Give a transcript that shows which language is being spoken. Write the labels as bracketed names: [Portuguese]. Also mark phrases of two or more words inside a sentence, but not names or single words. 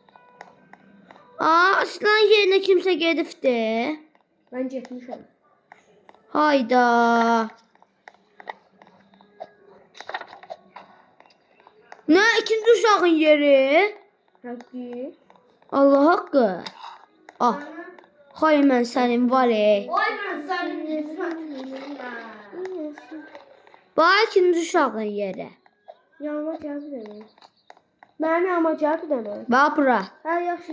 [Azerbaijani] Aa aslan yerine kimsə gedibdi. Ben getmişəm. Hayda. Ne ikinci uşağın yeri? [Turkish] Hangi? [Azerbaijani] Allah haqqı. Ah. Hay mən sənin var ey. [Turkish] Oy ben senin [Azerbaijani] Bax ikinci uşağın yeri. Yanıma gəldi demək. Mənim yanıma gəldi demək. Bax bura. Hə, yaxşı.